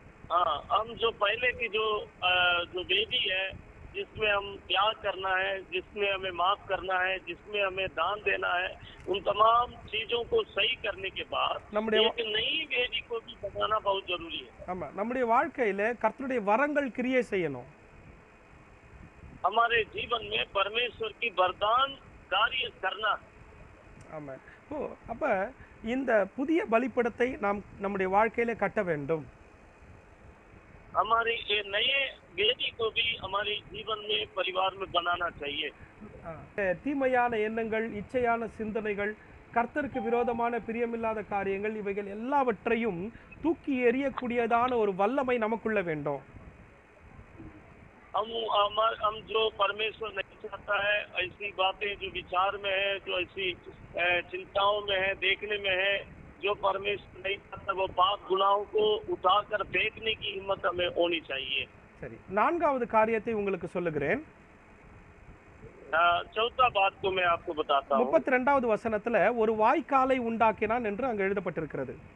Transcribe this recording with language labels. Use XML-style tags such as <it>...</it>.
<hi>हम जो पहले की जो वेदी है, जिसमें हम त्याग करना है, जिसमें हमें माफ करना है, जिसमें हमें दान देना है, उन तमाम चीजों को सही करने के बाद एक नई वेदी को भी बनाना बहुत जरूरी है.</hi> <ta>ஆமா, நம்முடைய வாழ்க்கையில கர்த்தருடைய வரங்கள் கிரியை செய்யணும்.</ta> <hi>हमारे जीवन में परमेश्वर की वरदान कार्य करना.</hi> <ta>ஆமா, அப்ப இந்த புதிய பலிபீடத்தை நாம் நம்முடைய வாழ்க்கையில கட்ட வேண்டும்.</ta> <hi>हमारी ये नए वेदी को भी हमारे जीवन में परिवार में बनाना चाहिए.</hi> <ta>தீமையான எண்ணங்கள், இச்சையான சிந்தனைகள், கர்த்தருக்கு விரோதமான பிரியமில்லாத காரியங்கள், இவைகள் எல்லாவற்றையும் தூக்கி எறியக்கூடியதான ஒரு வல்லமை நமக்குள்ள வேண்டும்.</ta> <hi>हम जो परमेश्वर नहीं चाहता है, ऐसी बातें जो विचार में है, जो ऐसी चिंताओं में है, देखने में है, जो परमेश्वर नहीं चाहता, वो पाप गुनाहों को उठाकर फेंकने की हिम्मत हमें होनी चाहिए.</hi> <ta>சரி, நான்காவது காரியத்தை உங்களுக்கு சொல்லுகிறேன்.</ta> <hi>चौथा बात को मैं आपको बताता हूं.</hi> <ta>32வது வசனத்துல ஒரு வாய்க்காலை உண்டாக்கினான் என்று அங்க எழுதப்பட்டிருக்கிறது.</ta>